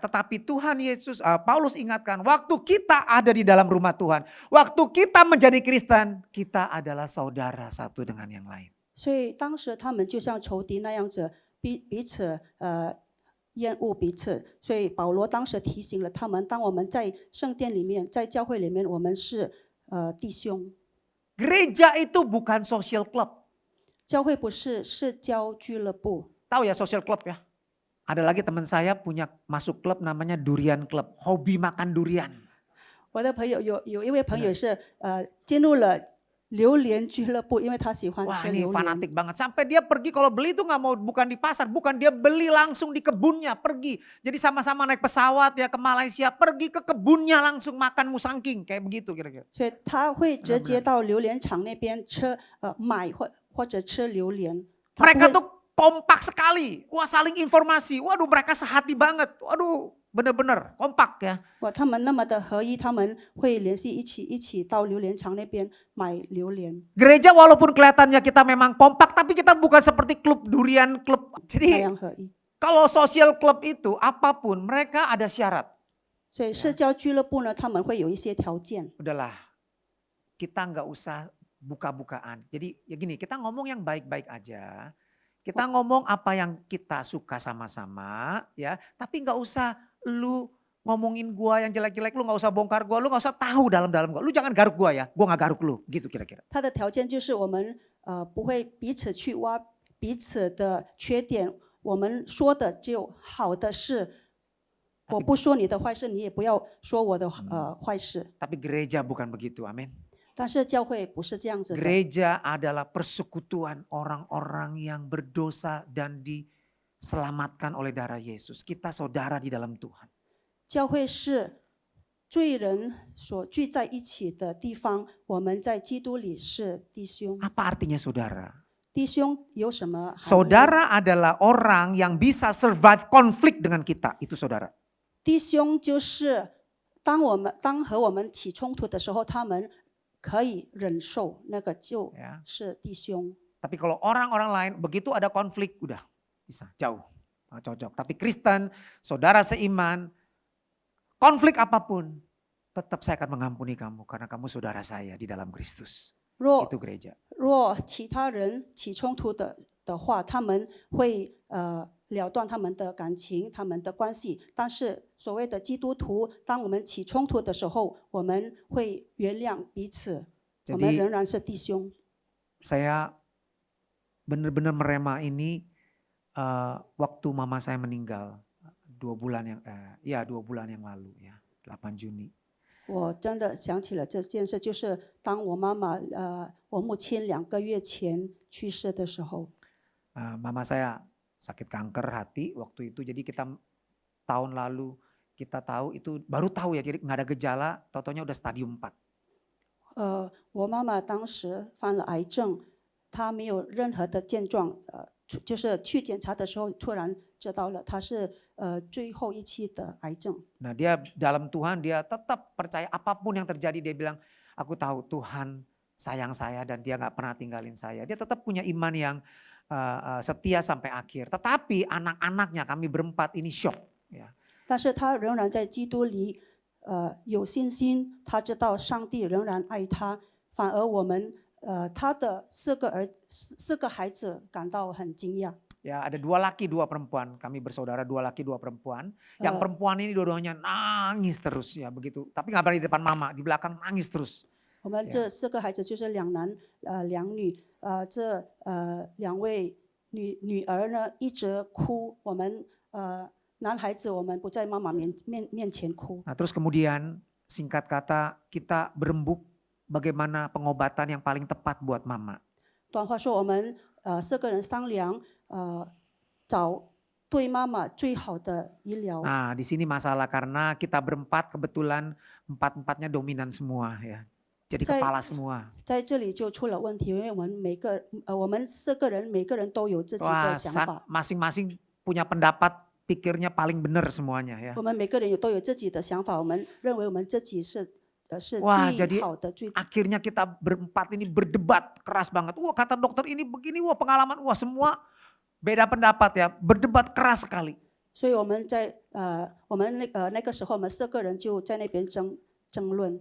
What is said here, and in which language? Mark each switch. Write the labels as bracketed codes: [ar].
[id] Tetapi Tuhan Yesus, Paulus ingatkan waktu kita ada di dalam rumah Tuhan. Waktu kita menjadi Kristen, kita adalah saudara satu dengan yang lain. [zh] 所以当时他们就像仇敌那样子，彼此厌恶彼此。所以保罗当时提醒了他们，当我们在圣殿里面，在教会里面，我们是弟兄。 [id] Gereja itu bukan social club. [zh] 教会不是社交俱乐部。 [id] Tahu ya social club ya? Ada lagi teman saya punya masuk klub namanya Durian Club, hobi makan durian. [zh] 我的朋友有一位朋友是进入了榴莲俱乐部，因为他喜欢 Wah 吃 [id] ini [zh] 榴莲。 [id] fanatik banget. Sampai dia pergi kalau beli itu nggak mau bukan di pasar, bukan dia beli langsung di kebunnya, pergi. Jadi sama-sama naik pesawat ya ke Malaysia, pergi ke kebunnya langsung makan musangking kayak begitu kira-kira. [zh] 所以他会直接到榴莲场那边买或者吃榴莲。 [id] Mereka tuh kompak sekali, wah saling informasi, waduh mereka sehati banget, waduh bener-bener kompak ya. [zh] 哇，他们那么的合一，他们会联系一起到榴莲场那边买榴莲。 [id] Gereja walaupun kelihatannya kita memang kompak, tapi kita bukan seperti klub durian klub. [zh] 那 [id] Jadi [zh] 样合一。 [id] kalau social club itu apapun mereka ada syarat. [zh] 所以社交俱乐部呢，他们会有一些条件。 [id] Udahlah, kita nggak usah buka-bukaan. Jadi ya gini, kita ngomong yang baik-baik aja. Kita ngomong apa yang kita suka sama-sama ya. Tapi nggak usah lu ngomongin gua yang jelek-jelek, lu nggak usah bongkar gua, lu nggak usah tahu dalam-dalam gua. Lu jangan garuk gua ya, gua nggak garuk lu, gitu kira-kira. [zh] 他的条件就是我们不会彼此去挖彼此的缺点，我们说的只有好的事。我不说你的坏事，你也不要说我的坏事。 [id] Tapi gereja bukan begitu, amin. [zh] 但是教会不是这样子的。 [id] Gereja adalah persekutuan orang-orang yang berdosa dan diselamatkan oleh darah Yesus. Kita saudara di dalam Tuhan. [zh] 教会是罪人所聚在一起的地方，我们在基督里是弟兄。 [id] Apa artinya saudara? [zh] 弟兄有什么含义？ [id] Saudara adalah orang yang bisa survive konflik dengan kita. Itu saudara. [zh] 弟兄就是当和我们起冲突的时候，他们可以忍受，那个就是弟兄。 [id] Tapi kalau orang-orang lain begitu ada konflik udah bisa jauh. Nggak cocok. Tapi Kristen, saudara seiman, konflik apapun tetap saya akan mengampuni kamu karena kamu saudara saya di dalam Kristus. Itu gereja. [zh] 若其他人起冲突的话，他们会了断他们的感情、他们的关系。但是所谓的基督徒，当我们起冲突的时候，我们会原谅彼此，我们仍然是弟兄。 [id] Saya benar-benar merema ini waktu mama saya meninggal 2 bulan yang lalu ya, 8 Juni. [zh] 我真的想起了这件事，就是当我妈妈我母亲2个月前去世的时候， [id] Mama saya sakit kanker hati waktu itu. Jadi kita tahun lalu kita tahu itu baru tahu ya, jadi nggak ada gejala, tau-taunya udah stadium 4. [zh] 我妈妈当时患了癌症，她没有任何的症状，就是去检查的时候突然知道了，她是最后一期的癌症。 [id] Nah dia dalam Tuhan dia tetap percaya apapun yang terjadi, dia bilang aku tahu Tuhan sayang saya dan dia nggak pernah tinggalin saya. Dia tetap punya iman yang setia sampai akhir. Tetapi anak-anaknya kami berempat ini shock. Ya. [zh] 但是她仍然在基督里有信心，她知道上帝仍然爱她，反而我们她的4个孩子感到很惊讶。 [id] Ya, ada 2 laki 2 perempuan. Kami bersaudara 2 laki 2 perempuan. Yang perempuan ini dua-duanya nangis terus ya begitu. Tapi nggak berani di depan mama, di belakang nangis terus. [zh] 我们这4个孩子就是2男2女，这2位女儿呢一直哭，我们男孩子我们不在妈妈面前哭。 [id] Nah, terus kemudian singkat kata kita berembuk bagaimana pengobatan yang paling tepat buat mama. [zh] 短话说，我们4个人商量，找对妈妈最好的医疗。 [id] Nah, di sini masalah karena kita berempat kebetulan 4-4-nya dominan semua ya. Jadi kepala semua. [zh] 在这里就出了问题，因为我们4个人每个人都有自己的想法， [id] Masing-masing punya pendapat, pikirnya paling benar semuanya ya. [zh] 我们每个人都有自己的想法，我们认为我们自己是 Wah, 最 [id] jadi [zh] 好的最。 [id] akhirnya kita berempat ini berdebat keras banget. Wah, kata dokter ini begini, wah pengalaman, wah semua beda pendapat ya, berdebat keras sekali. [zh] 所以我们在那个时候，我们4个人就在那边争论。